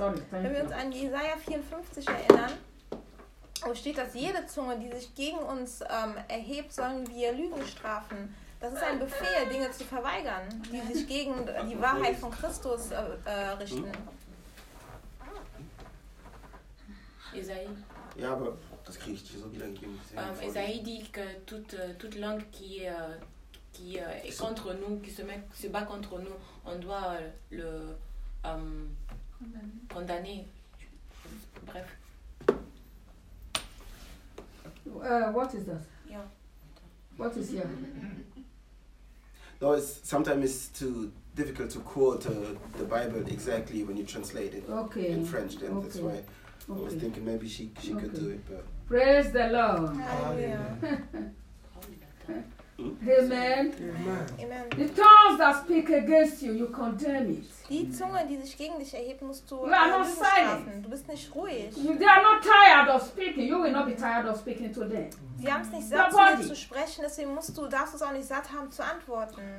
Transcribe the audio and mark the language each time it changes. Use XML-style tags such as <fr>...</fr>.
<de>wenn wir uns an Jesaja 54 erinnern, wo steht, dass jede Zunge, die sich gegen uns erhebt, sollen wir Lügen strafen. Das ist ein Befehl, Dinge zu verweigern, die sich gegen die Wahrheit von Christus richten. Jesaja. Ja, aber das kriege ich dir so wieder gegeben.</de> <fr>Jesaja dit que toute langue qui est contre nous, qui se bat contre nous, on doit le condamner. Bref.</fr> <en>What is that? Yeah. What is here? No, sometimes it's too difficult to quote the Bible exactly when you translate it in French. Then that's why I was thinking maybe she could do it. But praise the Lord. Amen. Amen. Amen. The tongues that speak against you, you condemn it.</en> <de>Die Zunge, die sich gegen dich erhebt, musst du bestrafen. Du bist nicht ruhig.</de> <en>They are not tired of speaking. You will not be tired of speaking today.</en> <de>Sie haben es nicht satt, zu dir zu sprechen. Deswegen darfst du es auch nicht satt haben, zu antworten.</de>